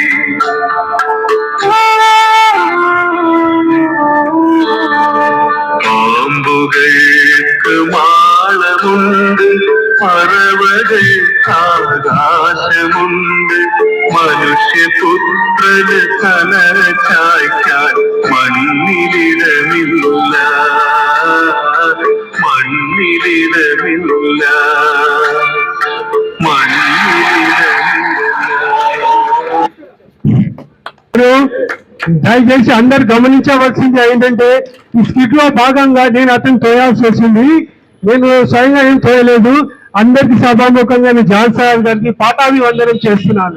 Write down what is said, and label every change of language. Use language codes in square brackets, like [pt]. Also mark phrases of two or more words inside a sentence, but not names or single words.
[ml] പാമ്പുകൾക്ക് മാളമുണ്ട് പറവകൾക്ക് ആകാശമുണ്ട് മനുഷ്യപുത്രന് തല ചായ്ക്കാൻ മണ്ണിലിടമില്ല മണ്ണിലിടമില്ല [te] దయచేసి అందరు గమనించవలసింది ఏంటంటే ఈ స్కిట్ లో భాగంగా నేను అతను తోయాల్సి వచ్చింది. నేను స్వయంగా ఏం తోయలేదు. అందరికి సభాముఖంగా నేను జాన్ సార్ గారికి పాఠాభివందనం చేస్తున్నాను.